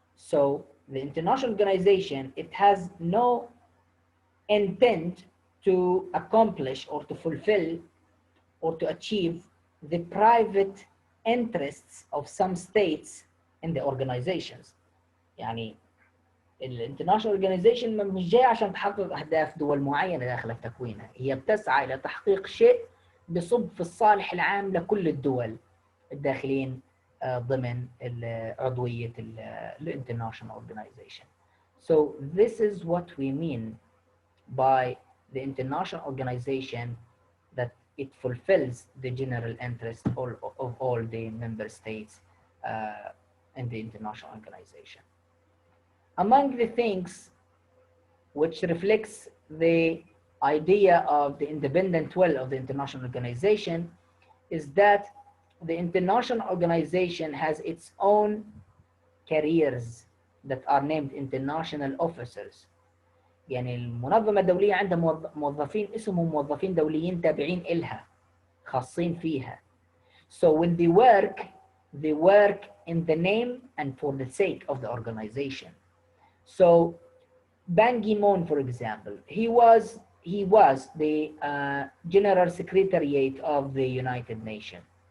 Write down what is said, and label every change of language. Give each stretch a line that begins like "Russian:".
English: So the international organization, it has no intent to accomplish or to fulfill or to achieve the private interests of some states in the organizations.
Arabic: يعني الانترناشونال اورجانيزيشن مش جايه عشان تحقق اهداف دول معينه داخل تكوينها، هي بتسعى الى تحقيق شيء بصب في الصالح العام لكل الدول الداخلين ضمن عضويه الانترناشونال اورجانيزيشن.
English: So this is what we mean by the international organization, that it fulfills the general interest of all the member states in the international organization. Among the things which reflects the idea of the independent will of the international organization is that the international organization has its own careers that are named international officers.
Arabic: يعني المنظمة الدولية عندها موظفين اسمهم موظفين دوليين تابعين إلها خاصين فيها.
English: So when they work in the name and for the sake of the organization. So Ban Ki-moon, for example, he was the General Secretariat of the United Nations.